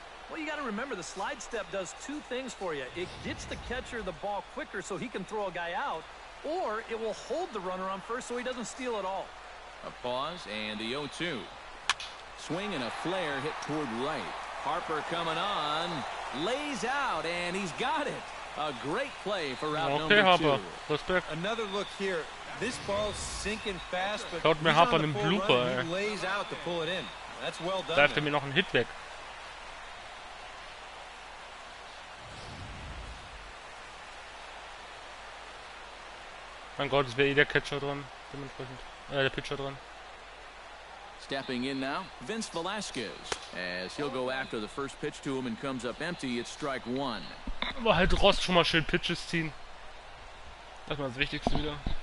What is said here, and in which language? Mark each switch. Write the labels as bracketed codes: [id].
[en] Well, you got to remember the slide step does 2 things for you. It gets the catcher the ball quicker so he can throw a guy out, or it will hold the runner on first so he doesn't steal it all. A pause and the 0-2. Swing and a flare hit toward right. Harper coming on, lays out, and he's got it. A great play for out number 2. [de] Harper. Respekt. [en] Another look here. This ball's sinking fast, but [de] Schaut mir Harper einen Blooper, [en] he lays out to pull it in. That's well done. [de] Da hat er mir noch einen Hit weg. Mein Gott, es wäre eh der Catcher dran, dementsprechend. Der Pitcher dran. [en] Stepping in now, Vince Velasquez, as he'll go after the first pitch to him and comes up empty. It's strike 1. [de] Aber halt Rost schon mal schön Pitches ziehen. Das war das Wichtigste wieder.